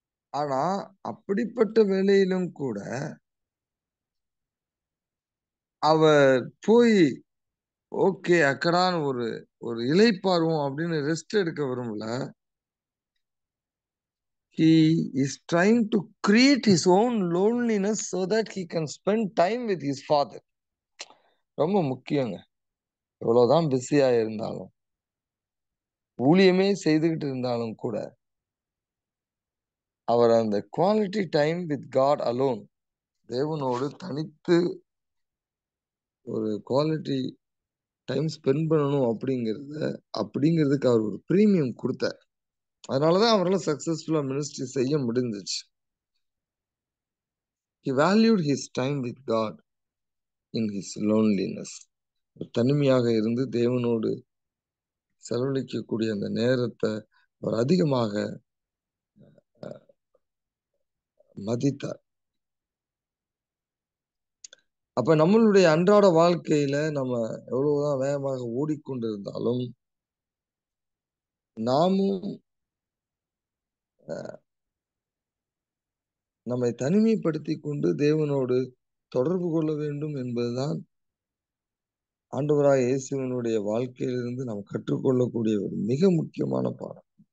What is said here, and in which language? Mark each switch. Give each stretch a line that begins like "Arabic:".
Tamil: ஆனா, அப்படிப்பட்ட வேலையிலும் கூட அவர் போய் ஓகே அக்கடான்னு ஒரு ஒரு இளைப்பாறுவோம் அப்படின்னு ரெஸ்ட் எடுக்க விரும்பல.
English: He is trying to create his own loneliness so that he can spend time with his father.
Tamil: ரொம்ப முக்கியங்க. எவ்வளவுதான் பிஸியா இருந்தாலும், ஊழியமே செய்துகிட்டு இருந்தாலும் கூட, அவர் அந்த
English: quality time with God alone
Tamil: தேவனோடு தனித்து ஒரு குவாலிட்டி டைம் ஸ்பெண்ட் பண்ணணும் அப்படிங்கிறதுக்கு அவர் ஒரு பிரீமியம் குடுத்தார். அதனாலதான் அவரால சக்சஸ்ஃபுல்லா மினிஸ்ட்ரி செய்ய முடிஞ்சுச்சு.
English: He valued his time with God in his loneliness.
Tamil: தனிமையாக இருந்து தேவனோடு செலவழிக்கக்கூடிய அந்த நேரத்தை அவர் அதிகமாக மதித்தார். அப்ப நம்மளுடைய அன்றாட வாழ்க்கையில நம்ம எவ்வளவுதான் வேகமாக ஓடிக்கொண்டிருந்தாலும், நாமும் நம்மை தனிமைப்படுத்திக் கொண்டு தேவனோடு தொடர்பு கொள்ள வேண்டும் என்பதுதான் ஆண்டவராகிய இயேசுவினுடைய வாழ்க்கையிலிருந்து நாம் கற்றுக்கொள்ளக்கூடிய ஒரு மிக முக்கியமான பாடம்.